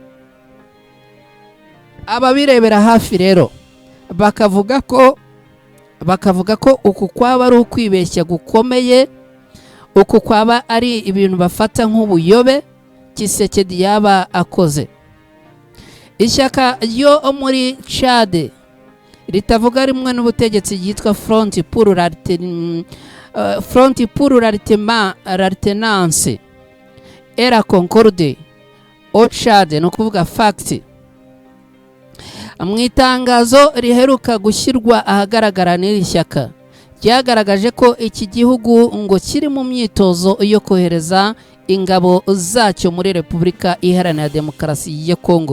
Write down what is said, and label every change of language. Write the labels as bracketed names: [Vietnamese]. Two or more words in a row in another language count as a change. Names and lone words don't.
[Kinyarwanda] Ababirebera hafi rero bakavuga ko uku kwaba ari ukwibeshya gukomeye, uku kwaba ari ibintu bafata nk'ubuyobe Tshisekedi yaba akoze. Ishyaka ryo muri Chad ritavuga rimwe n'ubutegetsi yitwa Front pour l'alternance et la concorde au Chad, no kuvuga FACT, mu itangazo riheruka gushyirwa ahagaragara n'iri shyaka ryagaragaje ko iki gihugu ngo kiri mu myitozo yo kohereza ingabo zacyo muri Repubulika Iharanira Demokarasi ya Kongo.